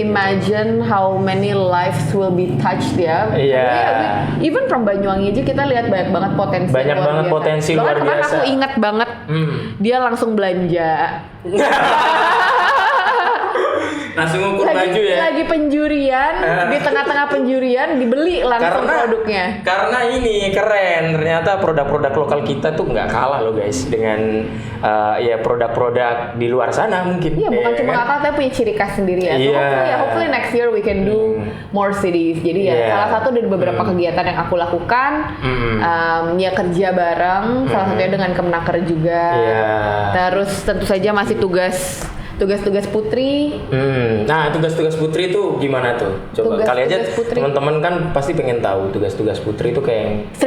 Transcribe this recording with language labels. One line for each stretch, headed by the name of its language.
English: Imagine how many lives will be touched
Indonesian: ya. Iya.
English: Even from
Indonesian: Banyuwangi aja kita lihat banyak banget potensi. Banyak banget potensi luar biasa. Bahkan aku ingat banget dia langsung belanja. Langsung ukur baju ya. Lagi penjurian, di tengah-tengah penjurian dibeli langsung produknya. Karena ini keren, ternyata produk-produk lokal kita tuh nggak kalah loh guys dengan produk-produk di luar sana mungkin. Iya, bukan cuma kalah tapi punya ciri khas sendiri ya.
English: So hopefully next year we can do more cities.
Indonesian: Jadi salah satu dari beberapa kegiatan yang aku lakukan kerja bareng, salah satunya dengan Kemenaker juga. Terus tentu saja masih tugas Putri. Nah, tugas-tugas Putri itu gimana tuh? Coba kali aja teman-teman kan pasti pengen tahu tugas-tugas Putri itu kayak.